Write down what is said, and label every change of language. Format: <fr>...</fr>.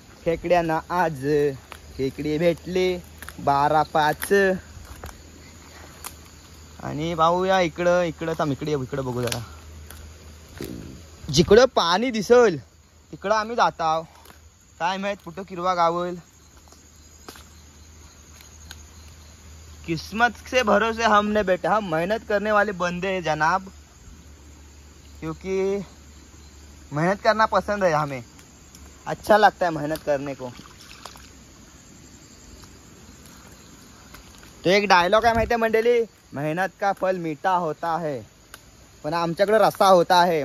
<mr>खेकड्यांना आज खेकडे भेटले 12-5. आणि भाऊया इकडं इकडं इकडं बघू जरा. जिकडं पाणी दिसल तिकडं आम्ही जाताव. काय माहित कुठं किरवा गावल.</mr> <hi>किस्मत से भरोसे हम ने बेटा. हम मेहनत करने वाले बंदे हैं जनाब. क्योंकि मेहनत करना पसंद है हमें. अच्छा लगता है मेहनत करने को.</hi> <mr>तो एक डायलॉग आहे माहिती आहे मंडळी.</mr> <hi>मेहनत का फल मीठा होता है.</hi> <mr>पण आमच्याकडे रस्सा</mr> <hi>होता है.</hi>